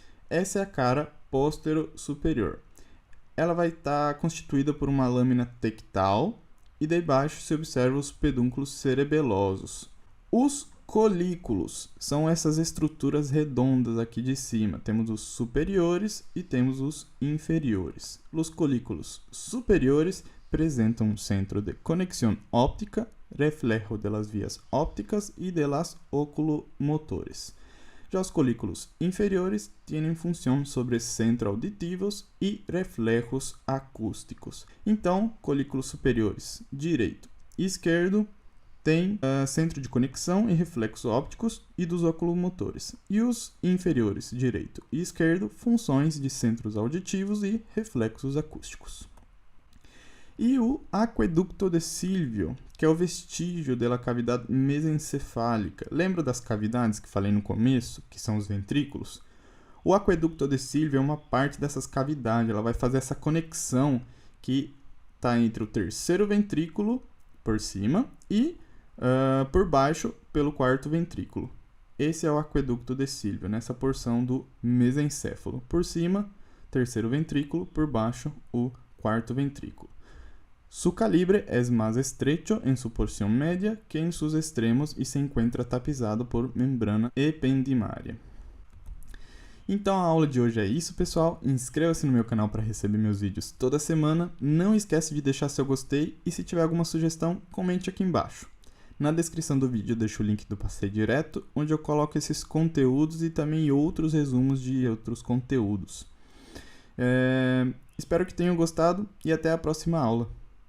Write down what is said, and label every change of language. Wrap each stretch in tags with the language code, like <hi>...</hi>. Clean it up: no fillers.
<pt>Essa é a cara póstero superior. Ela vai estar constituída por uma lâmina tectal e debaixo se observa os pedúnculos cerebelosos. Os colículos são essas estruturas redondas aqui de cima. Temos os superiores e temos os inferiores. Os colículos superiores apresentam um centro de conexão óptica,</pt> <es>reflejo de las vías ópticas</es> <pt>e</pt> <es>de las oculomotores.</es> <pt>Já os colículos inferiores têm função sobre centros auditivos e reflejos acústicos. Então, colículos superiores direito e esquerdo tem centro de conexão e reflexos ópticos e dos oculomotores. E os inferiores, direito e esquerdo, funções de centros auditivos e reflexos acústicos. E o aqueducto de Silvio, que é o vestígio da cavidade mesencefálica. Lembra das cavidades que falei no começo, que são os ventrículos? O aqueducto de Silvio é uma parte dessas cavidades, ela vai fazer essa conexão que está entre o terceiro ventrículo, por cima, e por baixo, pelo quarto ventrículo. Esse é o aqueducto de Silvio, nessa porção do mesencéfalo. Por cima, terceiro ventrículo, por baixo, o quarto ventrículo.</pt> <es>Su calibre es más estrecho en su porción media que en sus extremos y se encuentra tapizado por membrana ependimária.</es> <pt>Então a aula de hoje é isso, pessoal. Inscreva-se no meu canal para receber meus vídeos toda semana. Não esquece de deixar seu gostei e se tiver alguma sugestão, comente aqui embaixo. Na descrição do vídeo eu deixo o link do Passeio Direto, onde eu coloco esses conteúdos e também outros resumos de outros conteúdos. Espero que tenham gostado e até a próxima aula.</pt>